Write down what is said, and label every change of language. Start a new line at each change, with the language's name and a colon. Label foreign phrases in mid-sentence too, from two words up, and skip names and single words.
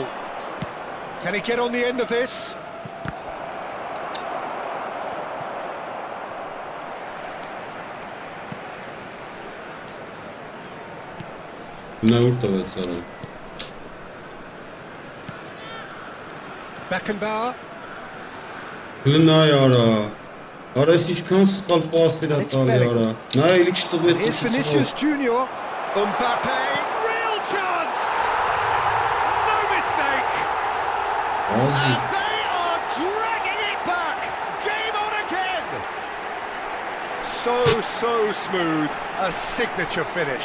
English: Can he get on the end of this? Beckenbauer.
Armenian: Արես ինչքան սխալ պաս էր տալի արա։ Նա էլի չտվեց
English: Here's Vinicius Junior. Mbappe, real chance. No mistake.
Armenian: Ազի։
English: And they are dragging it back. Game on again. So smooth. A signature finish.